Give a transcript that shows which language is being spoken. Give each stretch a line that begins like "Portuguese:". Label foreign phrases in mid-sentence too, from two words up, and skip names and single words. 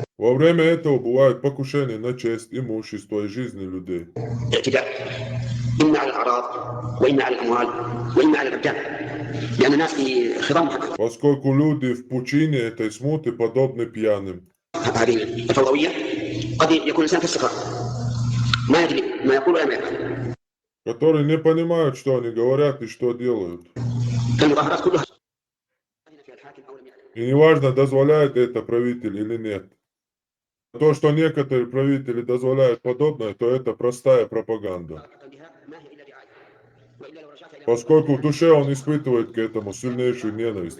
Russian: Во время этого бывают покушения на честь, имущество и жизни людей.
Arabic: اعتداء إما على الأعراض وإما على الأموال وإما على الأبدان. لأن الناس في خضم
Russian: Поскольку люди в пучине этой смуты подобны пьяным.
Arabic: هذه الفوضوية قد يكون الإنسان في السكر ما يدري ما يقول ولا ما يفعل.
Russian: Которые не понимают, что они говорят и что делают.
Arabic: المظاهرات كلها
Russian: И неважно, дозволяет это правитель или нет. То, что некоторые правители дозволяют подобное, то это простая пропаганда. Поскольку в душе он испытывает к этому сильнейшую ненависть.